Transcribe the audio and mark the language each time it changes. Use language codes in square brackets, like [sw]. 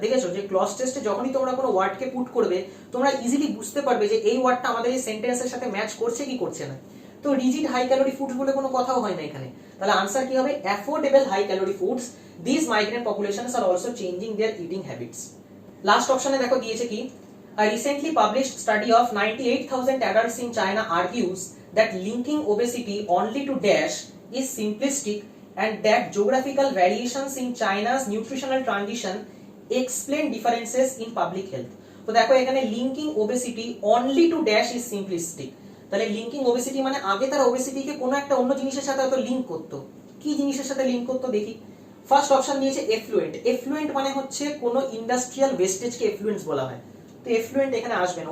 [bn] দেখেছো যে ক্লজ টেস্টে যখনই তোমরা কোনো ওয়ার্ডকে পুট করবে, তোমরা ইজিলি বুঝতে পারবে যে এই ওয়ার্ডটা আমাদের এই সেন্টেন্সের সাথে ম্যাচ করছে কি করছে না। তো রিজিড হাই ক্যালোরি ফুডস বলে কোনো কথাও হয় না এখানে, তাহলে আনসার কি হবে? [en] Affordable high calorie foods, this migrant populations are also changing their eating habits. [bn] Last অপশনে দেখো দিয়েছে কি, [en] a recently published study of 98,000 adults in China argues that linking obesity only to dash is simplistic and that geographical variations in China's nutritional transition explain differences in public health. [bn] তো দেখো এখানে [en] linking obesity only to dash is simplistic, [bn] তাহলে linking obesity মানে আগে তারা ওবেসিটিকে কোনো একটা অন্য জিনিসের সাথে হয়তো লিঙ্ক করতো। কি জিনিসের সাথে লিঙ্ক করতো দেখি। ফার্স্ট অপশন দিয়েছে এফ্লুয়েন্ট। এফ্লুয়েন্ট মানে হচ্ছে কোনো ইন্ডাস্ট্রিয়াল ওয়েস্টেজকে এফ্লুয়েন্স বলা হয়, তো এফ্লুয়েন্ট এখানে আসবে না।